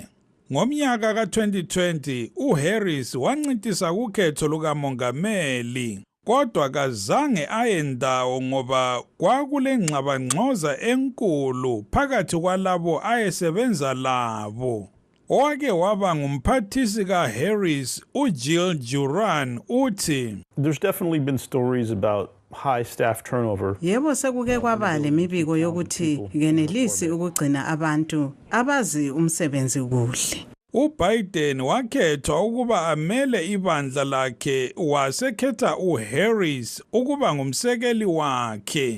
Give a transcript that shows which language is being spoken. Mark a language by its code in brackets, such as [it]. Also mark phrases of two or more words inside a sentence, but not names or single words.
[nd] Ngomnyaka ka-2020, uHarris wancintisa kukhetho lukamongameli, kodwa kazange ayendawo ngoba kwakulengxabangxoza enkulu phakathi kwalabo ayesebenza labo. Owake waba ngumphathisi kaHarris, uJill Duran, uthi, [en] There's definitely been stories about high staff turnover. [nd] Yebo sekuke kwaba lemibiko yokuthi ngenelisi ukugcina abantu abazi umsebenzi kuhle. uBiden wakhethwa ukuba amele ibandla lakhe wasekhetha uHarris ukuba ngumsekeli wakhe.